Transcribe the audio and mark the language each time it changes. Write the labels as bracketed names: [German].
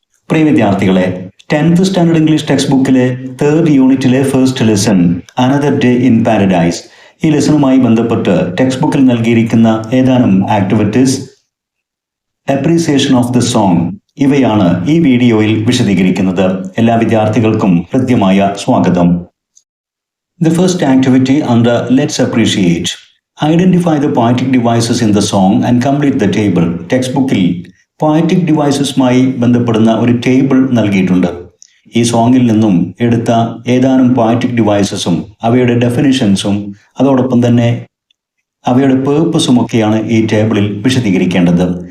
[Malayalam] പ്രിയ വിദ്യാർത്ഥികളെ, 10th standard English text ബുക്കിലെ 3rd യൂണിറ്റിലെ first lesson another day in paradise, ഈ ലെസണുമായി ബന്ധപ്പെട്ട് ടെക്സ്റ്റ് ബുക്കിൽ നൽകിയിരിക്കുന്ന ഏതാനും activities, appreciation of the song, ഇവയാണ് ഈ വീഡിയോയിൽ വിശദീകരിക്കുന്നത്. എല്ലാ വിദ്യാർത്ഥികൾക്കും ഹൃദ്യമായ സ്വാഗതം. [English] The first activity under Let's Appreciate. Identify the poetic devices in the song and complete the table. [Malayalam] Text ബുക്കിൽ പോയറ്റിക് ഡിവൈസസുമായി ബന്ധപ്പെടുന്ന ഒരു ടേബിൾ നൽകിയിട്ടുണ്ട്. ഈ സോങ്ങിൽ നിന്നും എടുത്ത ഏതാനും പോയറ്റിക് ഡിവൈസസും അവയുടെ ഡെഫിനിഷൻസും അതോടൊപ്പം തന്നെ അവയുടെ പേർപ്പസും ഒക്കെയാണ് ഈ ടേബിളിൽ വിശദീകരിക്കേണ്ടത്.